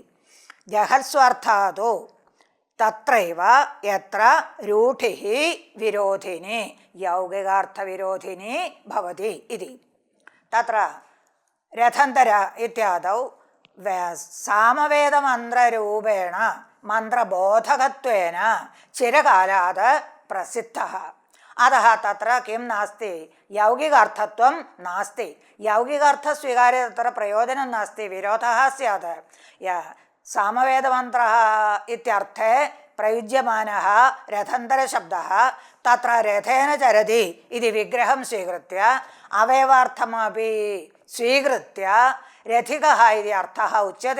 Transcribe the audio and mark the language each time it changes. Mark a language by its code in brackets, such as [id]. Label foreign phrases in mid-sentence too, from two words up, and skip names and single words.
[sa] जहत्स्वार्थादौ तत्रैव यत्र रूढिः विरोधिनी, यौगिकार्थविरोधिनी भवति इति। तत्र रथन्तर इत्यादौ सामवेदमन्त्ररूपेण മന്ത്രബോധകത്വേന ചിരകാലാത് പ്രസിദ്ധഃ. അതः തത്ര കിം നാസ്തി യൗകികാർത്ഥത്വം നാസ്തി. യൗകികാർത്ഥസ്വീകാര്യ തത്ര പ്രയോജനം നാസ്തി, വിരോധः സ്യാത്. സാമവേദമന്ത്രः ഇത്യർത്ഥേ പ്രയുജ്യമാനः രഥന്തരശബ്ദः തത്ര രഥേന ചരതി ഇതി വിഗ്രഹം സ്വീകൃത്യ അവയവാർത്ഥമപി സ്വീകൃത്യ രഥികः ഇതി അർത്ഥः ഉച്യത്തെ.